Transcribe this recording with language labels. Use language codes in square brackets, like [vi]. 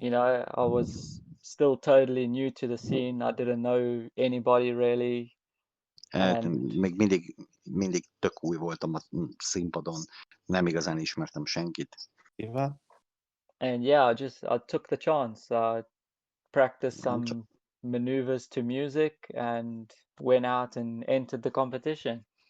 [en] I was still totally new to the scene. I didn't know anybody really. [hu] Még mindig tök új voltam a színpadon, nem igazán ismertem senkit. [en] Ivan? And yeah, I took the chance. I practiced some maneuvers to music and went out and entered the competition.